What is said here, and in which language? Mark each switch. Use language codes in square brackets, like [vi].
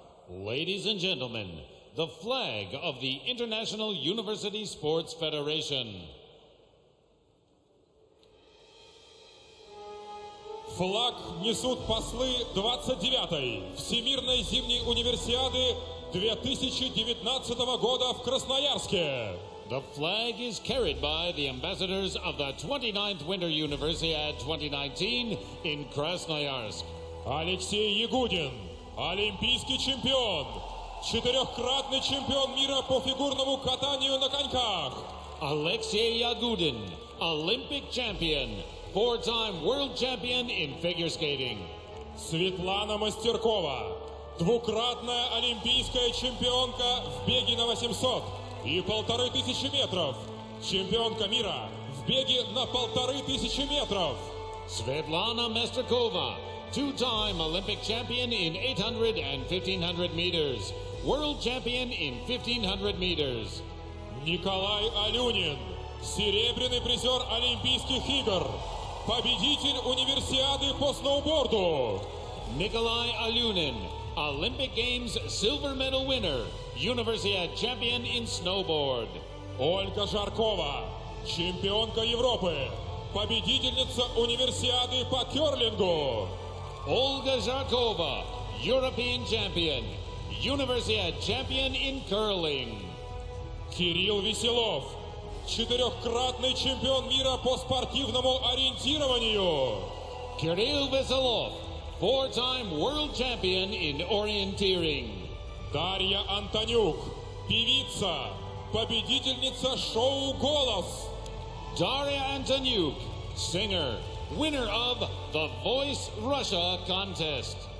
[en] Ladies and gentlemen, the flag of the International University Sports Federation. [ru] Флаг несут послы 29-й Всемирной зимней универсиады 2019 года в Красноярске. [en] The flag is carried by the ambassadors of the 29th Winter Universiade 2019 in Krasnoyarsk. [ru] Алексей Ягудин, олимпийский чемпион, четырехкратный чемпион мира по фигурному катанию на коньках. [en] Alexei Yagudin, Olympic champion, four-time world champion in figure skating. [ru] Светлана Мастеркова, двукратная олимпийская чемпионка в беге на 800 и 1500 метров, чемпионка мира в беге на 1500 метров. [en] Svetlana Mesterkova, two-time Olympic champion in 800 and 1500 meters, world champion in 1500 meters. [ru] Николай Алюнин, серебряный призер Олимпийских игр, победитель универсиады по сноуборду. [en] Nikolai Alunin, Olympic Games silver medal winner, Universiade champion in snowboard. [ru] Ольга Жаркова, чемпионка Европы, победительница универсиады по керлингу. [en] Olga Zharkova, European champion, Universiade champion in curling. [ru] Кирилл Веселов, четырехкратный чемпион мира по спортивному ориентированию. [en] Kirill Veselov, four-time world champion in orienteering. [ru] Дарья Антонюк, певица, победительница шоу «Голос». [en] Daria Antoniuk, singer, winner of the Voice Russia contest.